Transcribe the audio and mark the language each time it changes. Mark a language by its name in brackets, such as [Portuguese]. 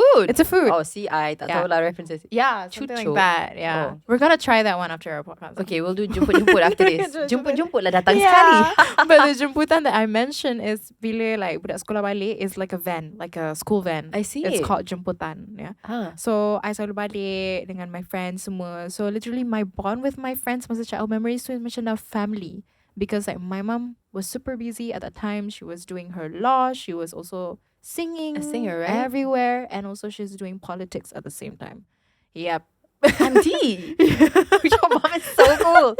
[English] It's a food. Oh, see, I [Malay] tak tahu lah [English] references. Yeah, something like [Malay] Cucuk. [English] that. Yeah. Oh. We're gonna try that one after our podcast. Okay, we'll do jemput-jemput after this. [Malay] Jemput-jemput lah datang [English] Yeah. [Malay] sekali. [English] But the jemputan that I mentioned is bila like budak sekolah balik is like a van, like a school van. I see. It's called jemputan. Yeah. So I [Malay] selalu balik dengan [English] my friends [Malay] semua. [English] So literally my bond with my friends masa child memories tu is [Malay] macam [English] a family. Because like my mom was super busy at that time. She was doing her law. She was also singing. A singer, right? Everywhere. And also she's doing politics at the same time. Yep. Auntie. Your mom is so cool.